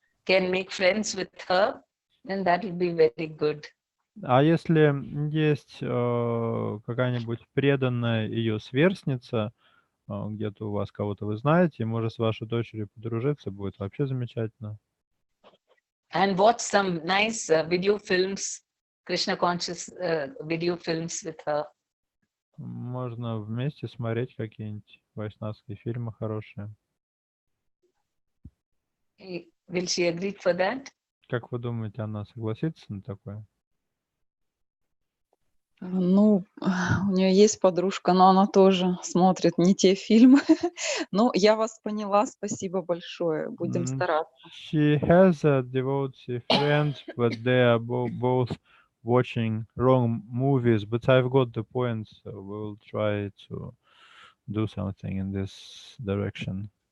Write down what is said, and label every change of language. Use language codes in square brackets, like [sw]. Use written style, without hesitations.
[en] can make friends with her, then that will be very good. [ru] А если есть какая-нибудь преданная ее сверстница, где-то у вас кого-то вы знаете, и может с вашей дочерью подружиться, будет вообще замечательно. [en] And watch some nice video films, Krishna conscious video films with her. [ru] Можно вместе смотреть какие-нибудь вайшнавские фильмы хорошие. [en] Will she agree for that? [ru] Как вы думаете, она согласится на такое? Ну, у нее есть подружка, но она тоже смотрит не те фильмы. Ну, я вас поняла, спасибо большое. Будем стараться. [en] She has a devotee friend, but they are both watching wrong movies. But I've got the point, so we'll try to do something in this direction.